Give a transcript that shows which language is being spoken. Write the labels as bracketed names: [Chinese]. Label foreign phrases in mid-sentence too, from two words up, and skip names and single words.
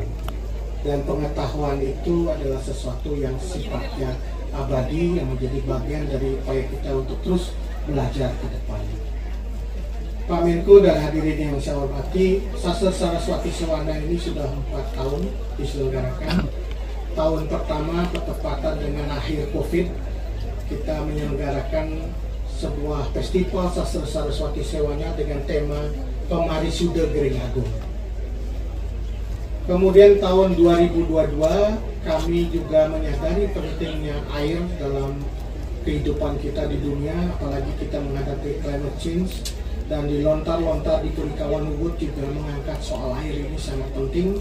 [Indonesian] Dan pengetahuan itu adalah sesuatu yang sifatnya abadi yang menjadi bagian dari upaya kita untuk terus belajar ke depan. Pak Menko dan hadirin yang saya hormati, Sastra Saraswati Sewana ini sudah 4 tahun diselenggarakan. Tahun pertama bertepatan dengan akhir Covid, kita menyelenggarakan sebuah festival Sastra Saraswati Sewana dengan tema Pemarisuda Gering Agung. Kemudian tahun 2022 kami juga menyadari pentingnya air dalam kehidupan kita di dunia, apalagi kita menghadapi [English] climate change, [Indonesian] dan di lontar-lontar di Purikawan Ubud juga mengangkat soal air ini sangat penting.